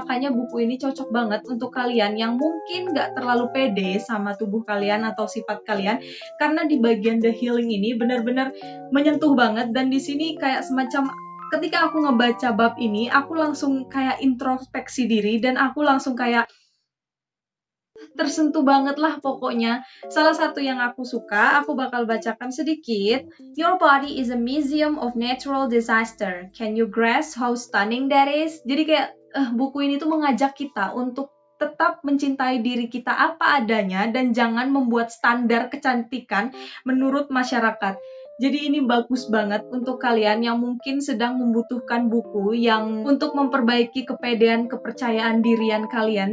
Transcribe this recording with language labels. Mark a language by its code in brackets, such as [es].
[id] Makanya buku ini cocok banget untuk kalian yang mungkin gak terlalu pede sama tubuh kalian atau sifat kalian, karena di bagian The Healing ini benar-benar menyentuh banget. Dan di sini kayak semacam ketika aku ngebaca bab ini, aku langsung kayak introspeksi diri dan aku langsung kayak tersentuh banget lah pokoknya. Salah satu yang aku suka, aku bakal bacakan sedikit. [en] Your body is a museum of natural disaster. Can you grasp how stunning that is? [id] Jadi kayak buku ini tuh mengajak kita untuk tetap mencintai diri kita apa adanya dan jangan membuat standar kecantikan menurut masyarakat. Jadi ini bagus banget untuk kalian yang mungkin sedang membutuhkan buku yang untuk memperbaiki kepedean kepercayaan dirian kalian.